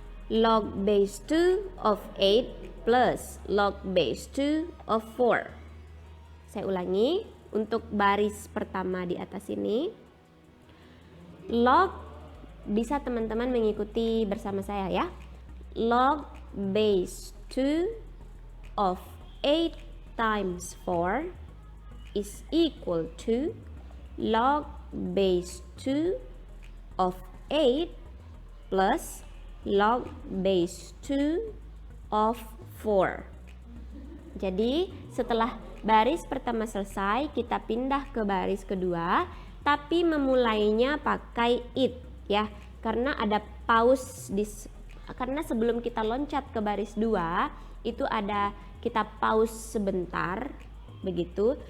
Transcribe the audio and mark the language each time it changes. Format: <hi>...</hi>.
<en>Log base 2 of 8 plus log base 2 of 4.</en> <id>Saya ulangi untuk baris pertama di atas ini. Log, bisa teman-teman mengikuti bersama saya ya.</id> <en>Log base 2 of 8 times 4 is equal to log base 2 of 8 plus log base 2 of 4.</en> <id>Jadi setelah baris pertama selesai, kita pindah ke baris kedua, tapi memulainya pakai it ya, karena ada pause karena sebelum kita loncat ke baris 2 itu ada kita pause sebentar begitu.</id>